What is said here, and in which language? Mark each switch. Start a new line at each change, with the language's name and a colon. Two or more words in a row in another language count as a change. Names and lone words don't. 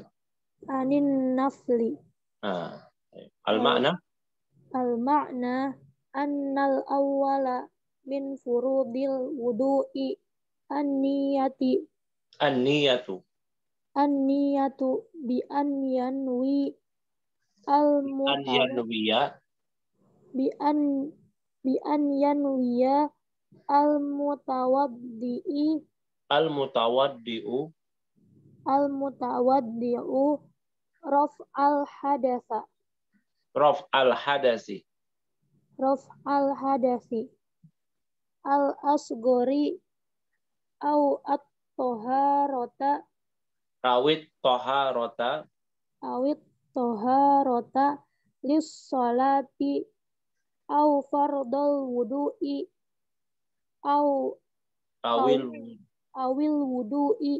Arabic: عن النفل. Nah, al-makna? المعنى أن الأول من فروض الوضوء النية. An-niyatu. النية بأن ينوي أن ينوي. بأن ينوي المتوضئ Al-mutawaddi'u. المتوضئ رفع الحدث. رفع الحدث. رفع الحدث. الأصغر أو الطهارة. أو الطهارة. أو الطهارة للصلاة أو فرض الوضوء أو الوضوء